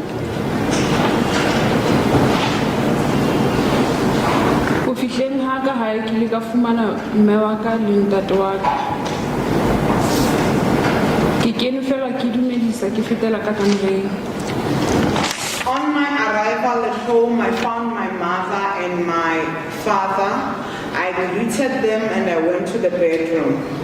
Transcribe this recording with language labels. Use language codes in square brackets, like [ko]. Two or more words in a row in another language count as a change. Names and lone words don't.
[st] Ho fihleng ha ka hae ke ile ka fumana mme wa ka le ntate wa ka. Ke kene fela ke dumedisa ke fetela ka kamoreng. [en] On my arrival at home, I found my mother and my father. I greeted them and I went to the bedroom.